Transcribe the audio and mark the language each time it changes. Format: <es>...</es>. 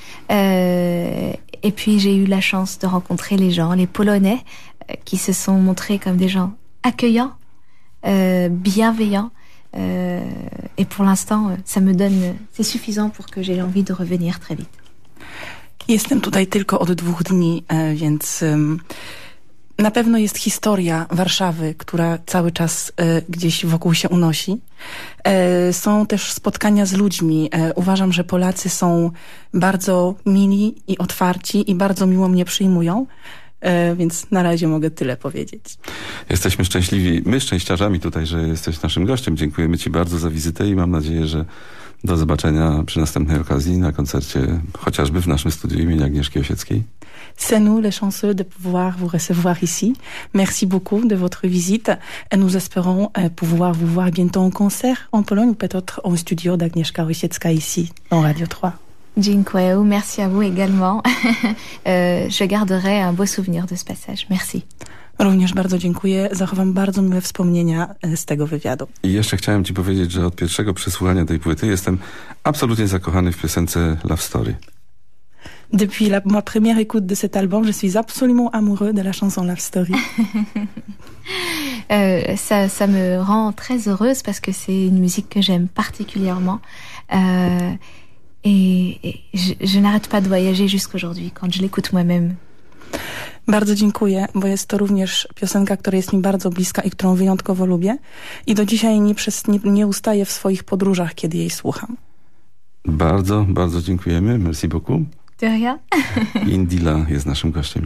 <fr>Et puis j'ai eu la chance de rencontrer les gens, les Polonais, qui se sont montrés comme des gens accueillants, bienveillants. Et pour l'instant, ça me donne, c'est suffisant pour que j'aie envie de revenir très vite.</fr> <pl>Jestem tutaj tylko od dwóch dni, więc na pewno jest historia Warszawy, która cały czas gdzieś wokół się unosi. Są też spotkania z ludźmi. Uważam, że Polacy są bardzo mili i otwarci i bardzo miło mnie przyjmują. Więc na razie mogę tyle powiedzieć. Jesteśmy szczęśliwi, my szczęściarzami tutaj, że jesteś naszym gościem. Dziękujemy ci bardzo za wizytę i mam nadzieję, że do zobaczenia przy następnej okazji na koncercie, chociażby w naszym studiu imienia Agnieszki Osieckiej.</pl> <fr>C'est nous les chanceux de pouvoir vous recevoir ici. Merci beaucoup de votre visite et nous espérons pouvoir vous voir bientôt en concert en Pologne ou peut-être en studio d'Agnieszka Osiecka ici, en Radio 3.</fr> <pl>Dziękuję,</pl> <fr>merci à vous également. Je garderai un beau souvenir de ce passage. Merci.</fr> <pl>Również bardzo dziękuję. Zachowam bardzo miłe wspomnienia z tego wywiadu. I jeszcze chciałem ci powiedzieć, że od pierwszego przesłuchania tej płyty jestem absolutnie zakochany w piosence Love Story.</pl> <fr>Depuis la, ma première écoute de cet album, je suis absolument amoureux de la chanson Love Story. ça me rend très heureuse parce que c'est une musique que j'aime particulièrement. Et je n'arrête pas de voyager jusqu'aujourd'hui quand je l'écoute moi-même.</fr> <pl>Bardzo dziękuję, bo jest to również piosenka, która jest mi bardzo bliska i którą wyjątkowo lubię. I do dzisiaj nie ustaję w swoich podróżach, kiedy jej słucham. Bardzo, bardzo dziękujemy.</pl> <fr>Merci beaucoup. De rien.</fr> <pl>Indila jest naszym gościem.</pl>